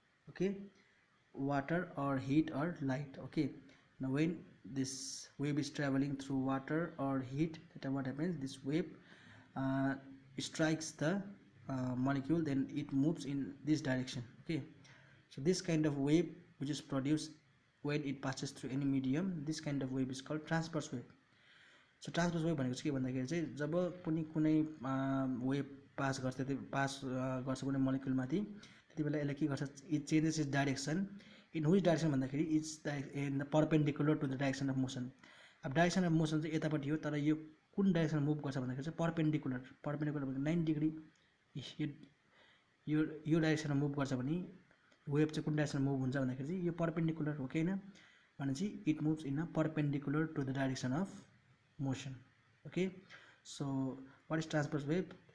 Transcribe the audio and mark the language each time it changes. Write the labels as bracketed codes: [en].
[en] Okay, water or heat or light. Okay, now when this wave is traveling through water or heat, that what happens? This wave strikes the molecule, then it moves in this direction. Okay, so this kind of wave which is produced when it passes through any medium, this kind of wave is called transverse wave. [ne] So transverse wave भनेको चाहिँ के भन्दाखेरि चाहिँ जब कुनै wave pass गर्छ कुनै molecule माथि, त्यति बेला यसले के गर्छ? [en] It changes its direction. In which direction भन्दाखेरि it's in the perpendicular to the direction of motion. [ne] अब डाइरेक्सन अफ मोसन चाहिँ यतापट्टि हो, तर यो कुन डाइरेक्सन मुभ गर्छ भन्दाखेरि चाहिँ परपेन्डिकुलर भनेको 90 डिग्री. यो डाइरेक्सनमा मुभ गर्छ भने वेभ चाहिँ कुन डाइरेक्सनमा मुभ हुन्छ भन्दाखेरि चाहिँ यो परपेन्डिकुलर हो कि हैन भनेपछि [en] It moves in a perpendicular to the direction of motion. Okay, so what is transverse wave?